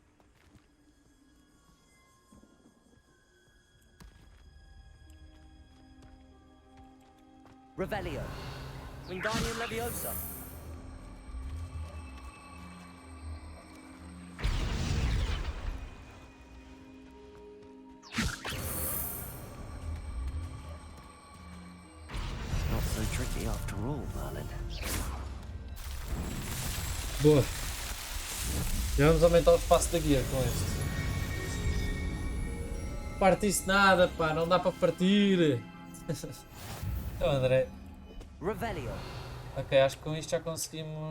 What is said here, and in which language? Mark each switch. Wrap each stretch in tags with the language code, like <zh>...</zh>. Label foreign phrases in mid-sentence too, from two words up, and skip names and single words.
<en>Revelio. Wingardium Leviosa. Not so tricky after all, Merlin.</en> <pt>Boa. Já vamos aumentar o espaço da guia com este. Parte-se nada, pá, não dá para partir. Então, André.</pt> <en>Revelio.</en> <pt>Ok, acho que com isto já conseguimos.</pt>